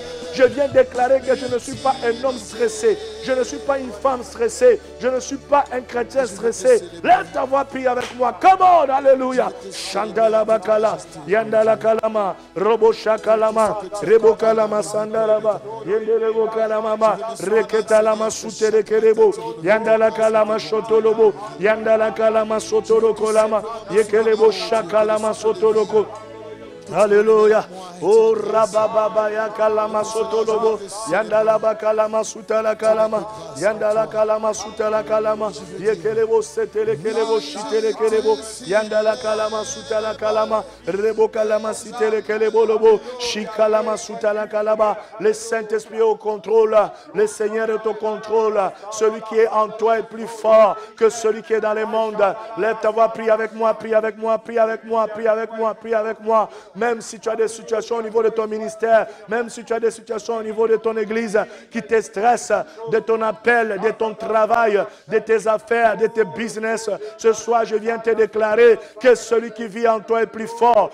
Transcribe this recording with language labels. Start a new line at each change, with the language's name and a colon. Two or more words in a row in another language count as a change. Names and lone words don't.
French: Je viens déclarer que je ne suis pas un homme stressé. Je ne suis pas une femme stressée. Je ne suis pas un chrétien stressé. Lève ta voix, prie avec moi.
English: Come on, alléluia. Chandala bakala, yandala kalama, robo shakalama, rebo kalama sandalaba, yendelebo kalama ba, reketalama suterekerebo, yandala kalama shotolobo, yandala kalama sotoro kolama, yekelebo shakalama sotoroko. Alléluia. Oh rababa ya kalama sotolobo. Yandala bakalama sutala kalama. Yandala kalama sutala kalama. Yekelebo setele kelebo shitele kelebo. Yandala kalama sutala kalama. Rebo kalama sitele kelebo lobo. Shikalama sutala kalaba.
French: Le Saint-Esprit est au contrôle. Le Seigneur est au contrôle. Celui qui est en toi est plus fort que celui qui est dans le monde. Lève ta voix, prie avec moi, prie avec moi, prie avec moi, prie avec moi, prie avec moi. Même si tu as des situations au niveau de ton ministère, même si tu as des situations au niveau de ton église qui te stressent, de ton appel, de ton travail, de tes affaires, de tes business, ce soir je viens te déclarer que celui qui vit en toi est plus fort.